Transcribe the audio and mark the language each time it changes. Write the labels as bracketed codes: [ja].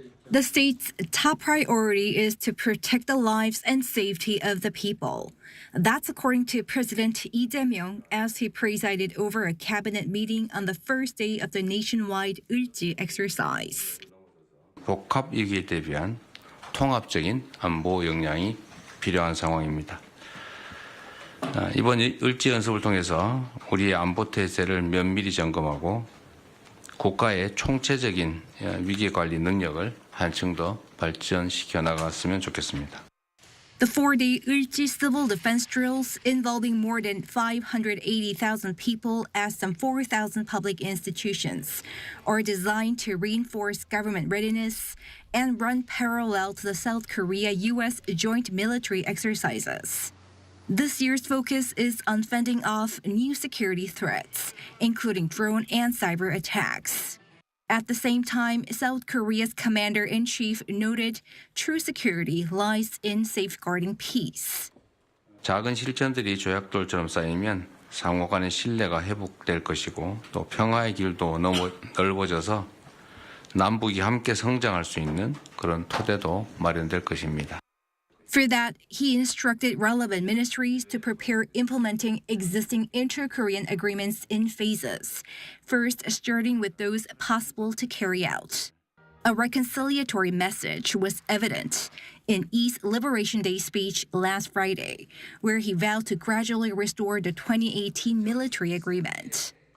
[en] The state's top priority is to protect the lives and safety of the people. That's according to President Lee Jae-myung as he presided over a cabinet meeting on the first day of the nationwide Ulchi exercise. [ko] 복합 위기에 대비한 통합적인 안보 역량이 필요한 상황입니다. 이번 을지 연습을 통해서 우리의 안보 태세를 면밀히 점검하고 국가의 총체적인 위기 관리 능력을 한층 더 발전시켜 나갔으면 좋겠습니다. [en] The four-day Ulchi civil defense drills involving more than 580,000 people at some 4,000 public institutions are designed to reinforce government readiness and run parallel to the South Korea-U.S. joint military exercises. This year's focus is on fending off new security threats, including drone and cyber attacks. At the same time, South Korea's commander-in-chief noted true security lies in safeguarding peace. [ko] 작은 실전들이 조약돌처럼 쌓이면 상호 간의 신뢰가 회복될 것이고 또 평화의 길도 넓어져서 남북이 함께 성장할 수 있는 그런 토대도 마련될 것입니다. [en] For that, he instructed relevant ministries to prepare implementing existing inter-Korean agreements in phases, first starting with those possible to carry out. A reconciliatory message was evident in Lee's Liberation Day speech last Friday, where he vowed to gradually restore the 2018 military agreement.